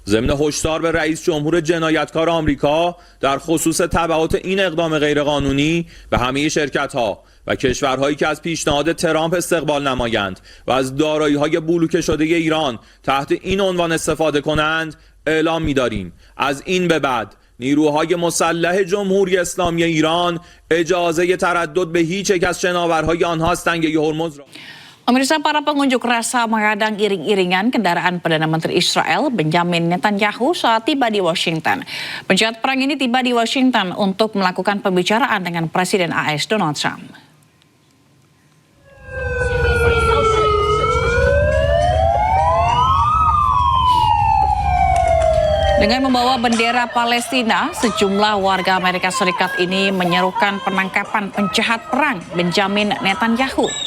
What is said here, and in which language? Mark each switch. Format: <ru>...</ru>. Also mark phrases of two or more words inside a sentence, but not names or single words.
<fa>ضمن هشدار به رئیس جمهور جنایتکار آمریکا در خصوص تبعات این اقدام غیرقانونی به همه شرکت‌ها و کشورهایی که از پیشنهاد ترامپ استقبال نمایند و از دارایی‌های بلوکه شده ایران تحت این عنوان استفاده کنند اعلام می‌داریم از این به بعد نیروهای مسلح جمهوری اسلامی ایران اجازه تردد به هیچ یک از شناورهای آنها از تنگه هرمز را</fa> <id>Pemirsa, para pengunjuk rasa menghadang iring-iringan kendaraan Perdana Menteri Israel Benjamin Netanyahu saat tiba di Washington. Penjahat perang ini tiba di Washington untuk melakukan pembicaraan dengan Presiden AS Donald Trump. Dengan membawa bendera Palestina, sejumlah warga Amerika Serikat ini menyerukan penangkapan penjahat perang Benjamin Netanyahu.</id>